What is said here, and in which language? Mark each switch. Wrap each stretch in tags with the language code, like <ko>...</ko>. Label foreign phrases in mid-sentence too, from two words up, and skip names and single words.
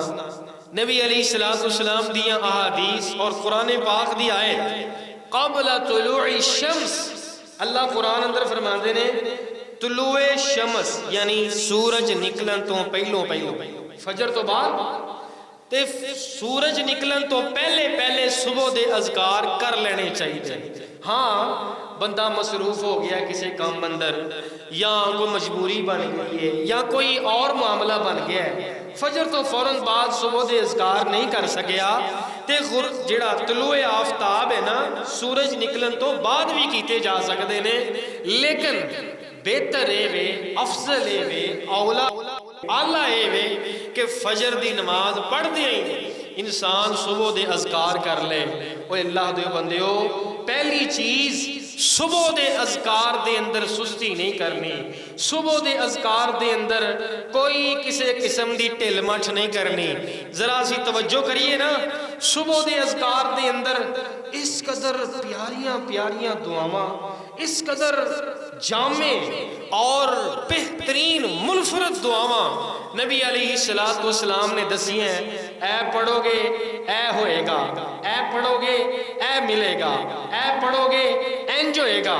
<pa>نبی</pa> <ar>علیہ السلام</ar> <pa>دیاں احادیث اور قرآن پاک دی آیت</pa> <ar>قبل طلوع الشمس،</ar> <pa>اللہ قرآن اندر فرماندے نے طلوع شمس یعنی سورج نکلن تو پہلو فجر تو بعد تے سورج نکلن تو پہلے پہلے صبح دے اذکار کر لینے چاہیے۔ ہاں بندہ مصروف ہو گیا کسی کام اندر، یا کوئی مجبوری بن گئی ہے، یا کوئی اور معاملہ بن گیا ہے، فجر تو فوراً بعد صبح دے اذکار نہیں کر سکیا، تے جڑا طلوع آفتاب ہے نا سورج نکلن تو بعد بھی کیتے جا سکتے نے، لیکن بہتر اے وے، افضل اے وے، اولا اعلیٰ اے وے کہ فجر دی نماز پڑھ دیں انسان صبح دے اذکار کر لے۔ اوہ اللہ دے بندیو، پہلی چیز صبح دے اذکار دے اندر سستی نہیں کرنی، صبح دے اذکار دے اندر کوئی کسی قسم دی ٹھل مٹھ نہیں کرنی۔ ذرا سی توجہ کریے نا، صبح دے اذکار دے اندر اس قدر پیاریاں پیاریاں دعاواں، اس قدر جامع اور بہترین منفرد دعاواں نبی</pa> <ar>علیہ السلام</ar> <pa>نے دسی ہیں۔ اے پڑھو گے اے ہوئے گا، اے پڑھو گے اے ملے گا، اے پڑھو گے انج ہوئے گا۔</pa>